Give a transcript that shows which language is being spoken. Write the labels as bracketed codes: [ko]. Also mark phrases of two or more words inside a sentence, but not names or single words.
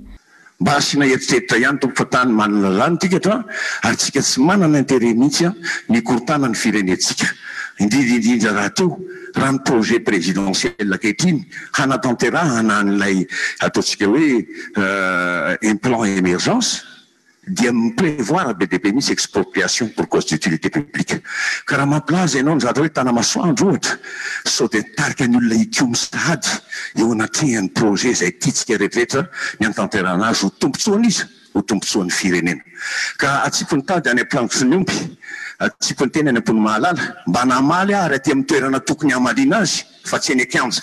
[mg] Mba asiana eritreritra ihany tompo fa tany manana lalàna tika eto ary tsika tsy manana intérêt mihitsy ny korontanany firenetsika. Indrindra raha teo raha ny [fr] projet présidentiel [mg] ankehitriny hanatanterahana an'ilay ataontsika hoe [fr] un plan émergence [mg] dia miprévoir be dehibe misy [fr] expropriation pour cause d'utilité publique. [mg] Ka raha mampilaza ianao nizatra hoe tanamasoandro ohatra sao dia tarika ny olona ikiomy sady eo anatrehan'ny projet izay tiatsika rehetrarehetra ny anatanterahana azy ho tombotsoana izy ho tombotsoan'ny firenena. Ka atsipony tady any am-plano sy ny ompy atsipony teny any am-pony mahalala mba namaly ary aty amin'ny toerana tokony hamaliana azy fa tsy eny an-kianja.